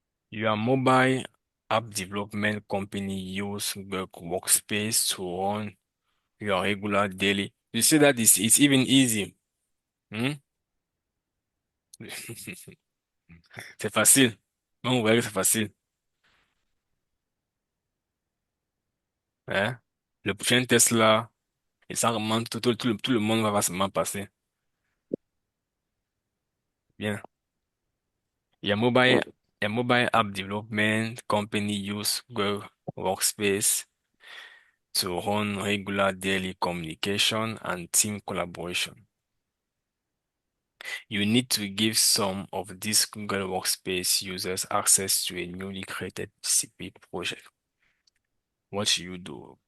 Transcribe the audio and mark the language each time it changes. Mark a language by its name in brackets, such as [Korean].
[English] Your mobile app development company use Google Workspace to run your regular daily. You see that it's even easy. Hmm? [French] C'est facile. Non, vous voyez que c'est facile. Hein? Le prochain test là, et ça remonte, tout le monde va se passer. Bien. [English] Your mobile app development company use Google Workspace to run regular daily communication and team collaboration. You need to give some of these Google Workspace users access to a newly created CP project. What should you do?